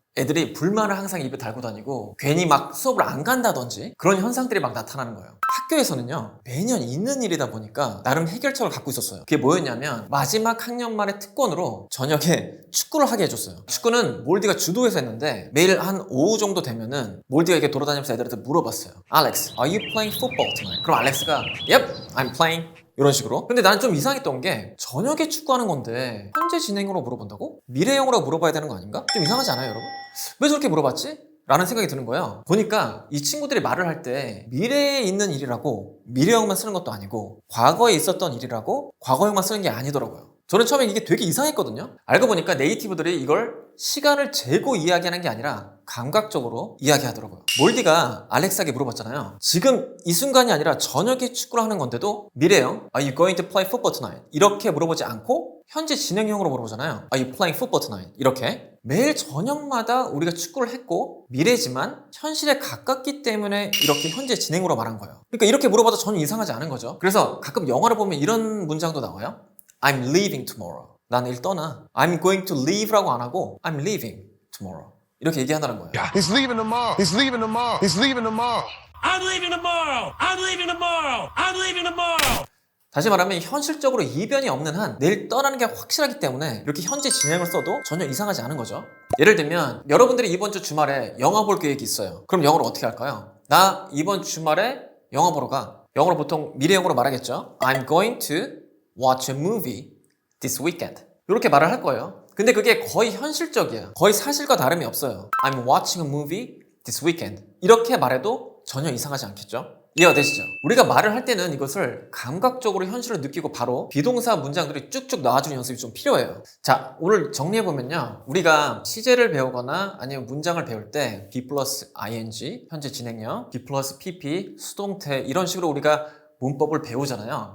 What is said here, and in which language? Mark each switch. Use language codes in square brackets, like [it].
[ko] 애들이 불만을 항상 입에 달고 다니고 괜히 막 수업을 안 간다든지 그런 현상들이 막 나타나는 거예요. 학교에서는요, 매년 있는 일이다 보니까 나름 해결책을 갖고 있었어요. 그게 뭐였냐면 마지막 학년 말의 특권으로 저녁에 축구를 하게 해줬어요. 축구는 몰디가 주도해서 했는데 매일 한 오후 정도 되면은 몰디가 이렇게 돌아다니면서 애들한테 물어봤어요. [en] Alex, are you playing football tonight? [ko] 그럼 알렉스가 [en] Yep, I'm playing. [ko] 이런 식으로. 근데 나는 좀 이상했던 게 저녁에 축구하는 건데 현재 진행으로 물어본다고? 미래형으로 물어봐야 되는 거 아닌가? 좀 이상하지 않아요, 여러분? 왜 저렇게 물어봤지? 라는 생각이 드는 거예요. 보니까 이 친구들이 말을 할 때 미래에 있는 일이라고 미래형만 쓰는 것도 아니고 과거에 있었던 일이라고 과거형만 쓰는 게 아니더라고요. 저는 처음에 이게 되게 이상했거든요. 알고 보니까 네이티브들이 이걸 시간을 재고 이야기하는 게 아니라 감각적으로 이야기하더라고요. 몰디가 알렉스에게 물어봤잖아요. 지금 이 순간이 아니라 저녁에 축구를 하는 건데도 미래형 [en] Are you going to play football tonight? [ko] 이렇게 물어보지 않고 현재 진행형으로 물어보잖아요. [en] Are you playing football tonight? [ko] 이렇게 매일 저녁마다 우리가 축구를 했고 미래지만 현실에 가깝기 때문에 이렇게 현재 진행으로 말한 거예요. 그러니까 이렇게 물어봐도 전혀 이상하지 않은 거죠. 그래서 가끔 영화를 보면 이런 문장도 나와요. [en] I'm leaving tomorrow. [ko] 난 내일 떠나. [en] I'm going to leave [ko] 라고 안 하고 [en] I'm leaving tomorrow. [ko] 이렇게 얘기한다는 거예요. [en] He's leaving tomorrow. He's leaving tomorrow. He's leaving tomorrow. I'm leaving tomorrow. I'm leaving tomorrow. I'm leaving tomorrow. [ko] 다시 말하면 현실적으로 이변이 없는 한 내일 떠나는 게 확실하기 때문에 이렇게 현재 진행을 써도 전혀 이상하지 않은 거죠. 예를 들면 여러분들이 이번 주 주말에 영화 볼 계획이 있어요. 그럼 영어로 어떻게 할까요? 나 이번 주말에 영화 보러 가. 영어로 보통 미래형으로 말하겠죠. [en] I'm going to watch a movie this weekend. [ko] 이렇게 말을 할 거예요. 근데 그게 거의 현실적이야. 거의 사실과 다름이 없어요. [en] I'm watching a movie this weekend. [ko] 이렇게 말해도 전혀 이상하지 않겠죠? 이해가 되시죠? 우리가 말을 할 때는 이것을 감각적으로 현실을 느끼고 바로 비동사 문장들이 쭉쭉 나와주는 연습이 좀 필요해요. 자, 오늘 정리해보면요. 우리가 시제를 배우거나 아니면 문장을 배울 때 be 플러스 ing, 현재 진행형, be 플러스 pp, 수동태 이런 식으로 우리가 문법을 배우잖아요.